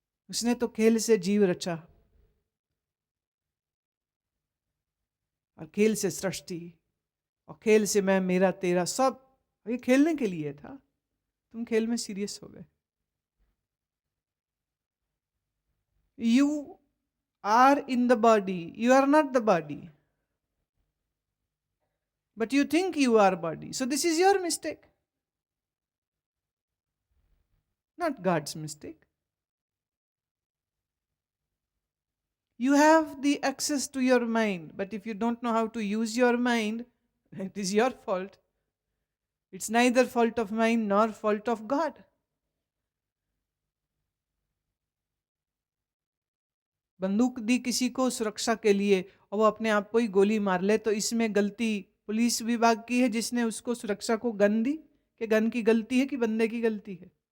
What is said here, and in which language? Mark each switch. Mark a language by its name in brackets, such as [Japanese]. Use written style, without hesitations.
[Hindi] उसने तो खेल से जीव रचा और खेल से सृष्टि और खेल से मैं मेरा तेरा सब। ये खेलने के लिए था, तुम खेल में सीरियस हो गए। [English] You are in the body, you are not the body, but you think you are body. So this is your mistake, not God's mistake. You have the access to your mind, but if you don't know how to use your mind, it is your fault. It's neither fault of mine nor fault of God. [Hindi] बंदूक दी किसी को सुरक्षा के लिए और वो अपने आप को ही गोली मार ले, तो इसमें गलती पुलिस विभाग की है जिसने उसको सुरक्षा को गन दी, कि गन की गलती है कि बंदे की गलती है?